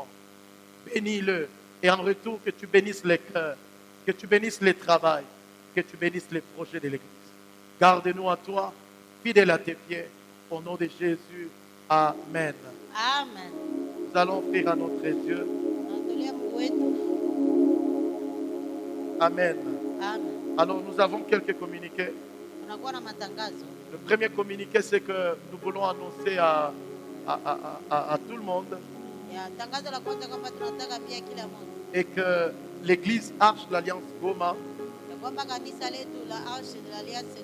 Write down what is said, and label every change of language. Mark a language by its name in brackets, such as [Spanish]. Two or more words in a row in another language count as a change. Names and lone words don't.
[French] Bénis-le et en retour que tu bénisses les cœurs, que tu bénisses les travails, que tu bénisses les projets de l'Église. Garde-nous à toi, fidèle à tes pieds, au nom de Jésus. Amen. Amen. Nous allons offrir à notre Dieu. [Swahili] Tunatolea Mungu wetu. [French] Amen. Amen. Alors nous avons quelques communiqués. [Swahili] Tunakuwa na matangazo. [French] Le premier communiqué, c'est que nous voulons annoncer à tout le monde [Swahili] Ya tangazo la kwanza kwamba tunataka pia kila mtu [French] et que l'église Arche de l'Alliance Goma [Swahili] ya kwamba kanisa letu la Arche de l'Alliance